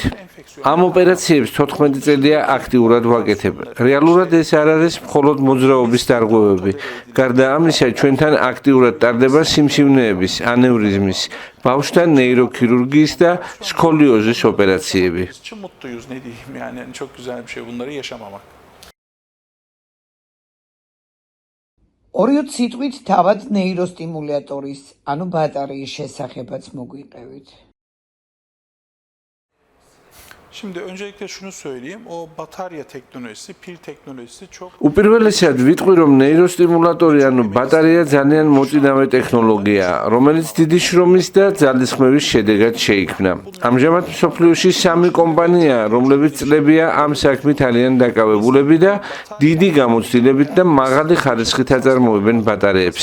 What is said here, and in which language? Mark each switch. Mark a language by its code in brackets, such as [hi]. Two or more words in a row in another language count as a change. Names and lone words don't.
[ka] ამ ოპერაციებს 14 წელია აქტიურად ვაკეთებ. რეალურად ეს არ არის მხოლოდ მოძრაობის დარღვევები. გარდა ამისა, ჩვენთან აქტიურად ტარდება სიმსივნეების, ანევრიზმის, ბავშვთა ნეიროქირურგიის და სკოლიოზის ოპერაციები. [tr] için mutluyuz, ne diyeyim yani çok güzel bir şey bunları yaşamamak. [ka] ორიოთ სიტყვით თავად ნეიროსტიმულატორის, ანუ ბატარეის შესახებაც მოგვიყევით. [tr] Şimdi öncelikle şunu söyleyeyim, o batarya teknolojisi, pil teknolojisi çok... [ka] უპირველესად ვიტყვი, რომ ნეიროსტიმულატორი, ანუ ბატარეა ძალიან მოწინავე ტექნოლოგიაა, რომელიც დიდი შრომის და ძალისხმევის შედეგად შეიქმნა. ამჟამად მსოფლიოში 3 კომპანიაა, რომლებიც წლებია ამ საქმით არიან დაკავებულები და დიდი გამოცდილებით და მაღალი ხარისხით აწარმოებენ ბატარეებს.